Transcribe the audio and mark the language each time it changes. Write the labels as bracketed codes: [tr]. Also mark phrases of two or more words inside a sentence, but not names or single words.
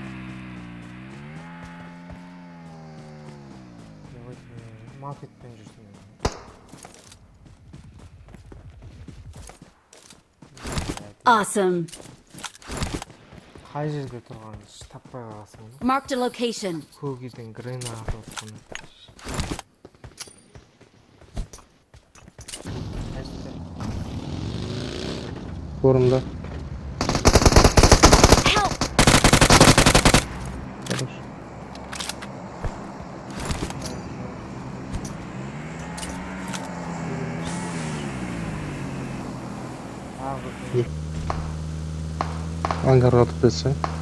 [kk] Маркетпен жүрсің. [en] Awesome. [kk] Қай жерде тұрғанын таппай қаласың. [en] Marked a location. [kk] Пубгден гранат отқан. Орында. [en] Help! [kk] Қарашы. Ангарға атып кетсең.